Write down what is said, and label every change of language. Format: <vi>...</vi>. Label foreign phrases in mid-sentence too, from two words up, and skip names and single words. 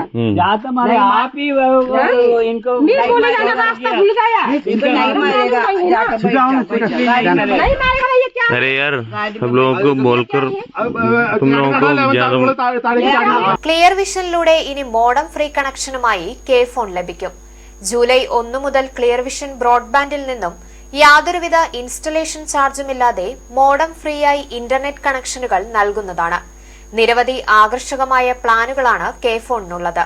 <hi>ज्यादा मारेगा आप ही इनको नहीं बोलेगा ना, रास्ता भूल गया, नहीं मारेगा, नहीं मारेगा ये क्या? अरे यार सब लोगों को बोलकर तुम लोगों को</hi> <ml>ക്ലിയർ വിഷനിലൂടെ ഇനി</ml> <en>modem free</en> <ml>കണക്ഷനുമായി കെ ഫോൺ ലഭിക്കും. ജൂലൈ 1 മുതൽ ക്ലിയർ വിഷൻ ബ്രോഡ്ബാൻഡിൽ നിന്നും യാതൊരുവിധ ഇൻസ്റ്റലേഷൻ ചാർജുമില്ലാതെ</ml> <en>modem free</en> <ml>ആയി</ml> <en>internet connections</en> <ml>നൽകുന്നതാണ്. നിരവധി ആകർഷകമായ പ്ലാനുകളാണ് കെ ഫോണിനുള്ളത്.</ml>